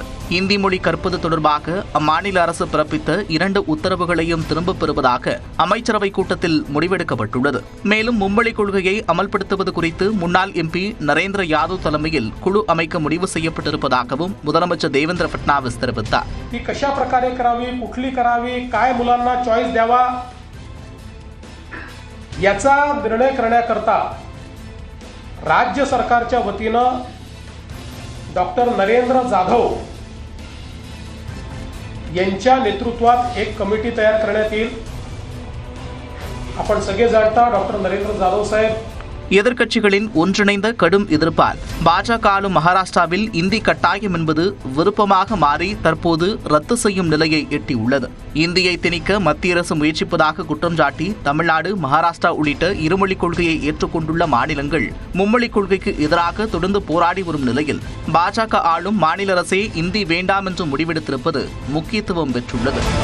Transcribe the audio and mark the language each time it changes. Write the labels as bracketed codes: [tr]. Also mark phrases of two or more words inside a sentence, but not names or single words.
[ta] இந்தி மொழி கற்பது தொடர்பாக அம்மாநில அரசு பிறப்பித்த 2 உத்தரவுகளையும் திரும்பப் பெறுவதாக அமைச்சரவை கூட்டத்தில் முடிவெடுக்கப்பட்டுள்ளது. மேலும் மும்மொழி கொள்கையை அமல்படுத்துவது குறித்து முன்னாள் MP நரேந்திர யாதவ் தலைமையில் குழு அமைக்க முடிவு செய்யப்பட்டிருப்பதாகவும் முதலமைச்சர் தேவேந்திர பட்னாவிஸ் தெரிவித்தார். [mr] कशा प्रकारे करावी, कुठली करावी, काय मुलांना चॉईस द्यावा याचा निर्णय करण्याकरता राज्य सरकारच्या वतीनं डॉक्टर नरेंद्र जाधव यांच्या नेतृत्वात एक कमिटी तयार करण्यात येईल. आपण सगळे जाणता डॉक्टर नरेंद्र जाधव साहेब [ta] எதிர்க்கட்சிகளின் ஒன்றிணைந்த கடும் எதிர்ப்பால் பாஜக ஆளும் மகாராஷ்டிராவில் இந்தி கட்டாயம் என்பது விருப்பமாக மாறி தற்போது ரத்து செய்யும் நிலையை எட்டியுள்ளது. இந்தியை திணிக்க மத்திய அரசு முயற்சிப்பதாக குற்றம் சாட்டி தமிழ்நாடு, மகாராஷ்டிரா உள்ளிட்ட இருமொழிக் கொள்கையை ஏற்றுக்கொண்டுள்ள மாநிலங்கள் மும்மொழிக் கொள்கைக்கு எதிராக தொடர்ந்து போராடி வரும் நிலையில் பாஜக ஆளும் மாநில அரசே இந்தி வேண்டாம் என்று முடிவெடுத்திருப்பது முக்கியத்துவம் பெற்றுள்ளது.